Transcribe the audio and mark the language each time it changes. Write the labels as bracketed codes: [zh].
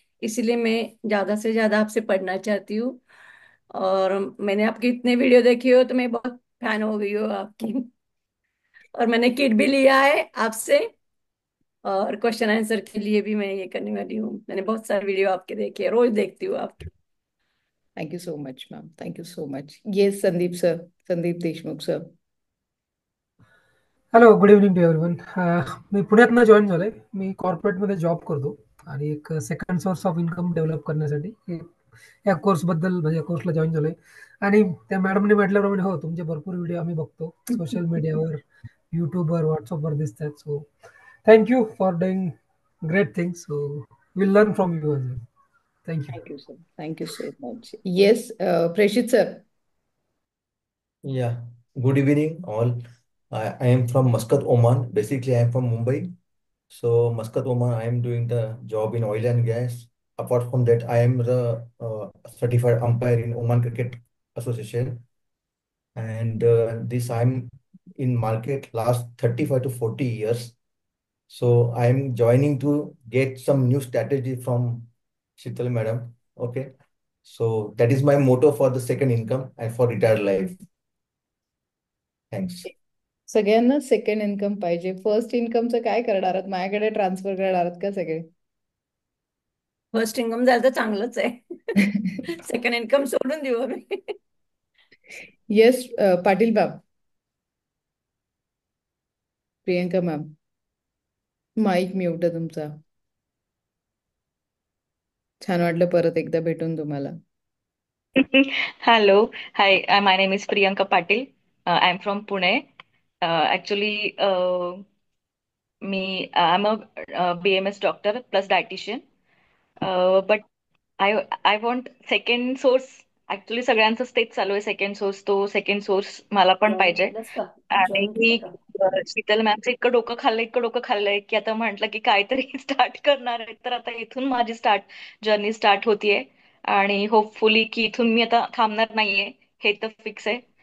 [hi] इसीलिए मैं ज़्यादा से ज़्यादा आपसे पढ़ना चाहती हूँ। और मैंने आपकी इतने वीडियो देखी हो तो मैं बहुत फैन हो गई हूँ आपकी। और मैंने किट भी लिया है आपसे। और क्वेश्चन आंसर के लिए भी मैं ये करने वाली हूँ। मैंने बहुत सारे वीडियो आपके देखे, रोज देखती हूँ आपके। [en] Thank you so much ma'am, thank you so much. [hi] ये Sandeep sir, Sandeep Deshmukh sir. [en] Hello, good evening to everyone. [mr] मी पुण्यातनं join झालोय. मी कॉर्पोरेटमध्ये जॉब करतो आणि एक second source of income develop करण्यासाठी या कोर्सबद्दल म्हणजे या कोर्सला जॉईन झालोय. आणि त्या मॅडमने म्हटल्याप्रमाणे हो, तुमचे भरपूर व्हिडिओ आम्ही बघतो सोशल मीडियावर, यूट्यूबवर, व्हॉट्सअपवर दिसतात. [en] So thank you for doing great things. So will learn from you as well. Thank you. Thank you sir, thank you so much. Yes, Preshit sir. Yeah, good evening all. I am from Muscat, Oman. Basically, I am from Mumbai. So, Muscat, Oman, I am doing the job in oil and gas. Apart from that, I am the certified umpire in Oman Cricket Association. And this I'm in market last 35 to 40 years. So, I am joining to get some new strategy from Shital madam. Okay. So, that is my motto for the second income and for retired life. Thanks. [mr] सगळ्यांना second income पाहिजे. First इन्कमचं काय करणार आहात? माझ्याकडे transfer करणार आहात का सगळे? फर्स्ट इन्कम झालं तर चांगलंच आहे. सेकंड इन्कम सोडून देऊ आम्ही. Yes, Patil ma'am. Priyanka ma'am. Mic mute आहे तुमचा. छान वाटलं परत एकदा भेटून तुम्हाला. [en] Hello. Hi, my name is Priyanka Patil. I'm from Pune. Actually, I'm a BMS doctor plus dietitian. But I want second source. [mr] Actually, सगळ्यांचंच तेच चालू आहे. सेकंड सोर्स, तो सेकंड सोर्स मला पण जॉईन पाहिजे. केलंस का? आणि जॉईन मी केलं का? शीतल मॅमचं इतकं डोकं खाल्लंय की आता म्हटलं की काहीतरी स्टार्ट करणार आहे, तर आता इथून माझी जर्नी स्टार्ट होतीये. आणि होपफुली की इथून मी आता थांबणार नाहीये, हे तर फिक्स आहे.